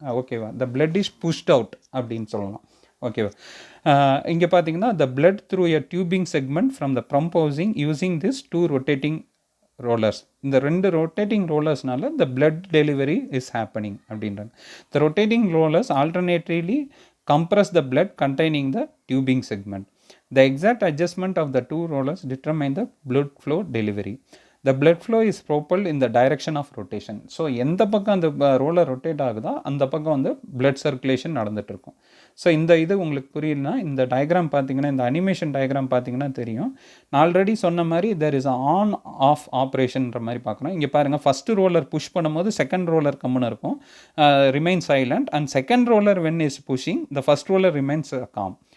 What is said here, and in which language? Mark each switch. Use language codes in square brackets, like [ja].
[en] ஓகேவா, the blood is pushed out அப்படின்னு சொல்லலாம். ஓகேவா. இங்கே பார்த்தீங்கன்னா the blood through a tubing segment from the pump housing using this 2 rotating rollers. [ta] இந்த 2 rotating ரோலர்ஸ்னால the blood delivery is happening அப்படின்றாங்க. [en] The rotating rollers alternatively compress the blood containing the tubing segment. The exact adjustment of the 2 rollers determine the blood flow delivery. The blood flow is propelled in the direction of rotation. [ta] So எந்த பக்கம் அந்த roller rotate ஆகுதோ அந்த பக்கம் வந்து blood circulation நடந்துட்டு இருக்கும். So இந்த இது உங்களுக்கு புரியலனா இந்த டயக்ராம் பார்த்தீங்கன்னா, இந்த அனிமேஷன் டயக்ராம் பார்த்தீங்கன்னா தெரியும். நான் ஆல்ரெடி சொன்ன மாதிரி தெர் இஸ் ஆன் ஆஃப் ஆப்ரேஷன்ற மாதிரி பார்க்கணும். இங்கே பாருங்கள், [en] First roller push பண்ணும்போது second roller கம்முன்னு இருக்கும், remain silent, and second roller when is pushing the first roller remains calm.